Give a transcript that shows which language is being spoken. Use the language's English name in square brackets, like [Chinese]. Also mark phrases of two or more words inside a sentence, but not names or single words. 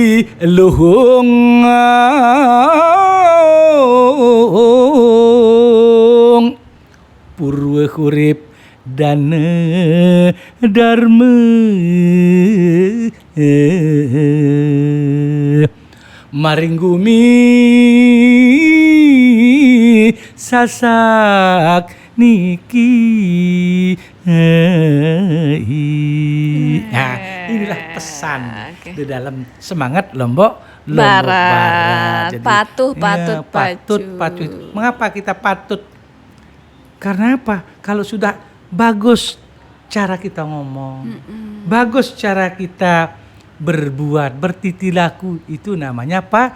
[Sasak] luhung purwa hurip dana dharma maring gumi sasak niki. [Indonesian] Nah, inilah pesan di dalam semangat Lombok Barat. Jadi, Patuh, patut. Mengapa kita patut? Karena apa? Kalau sudah bagus cara kita ngomong, bagus cara kita berbuat, bertiti laku, itu namanya apa?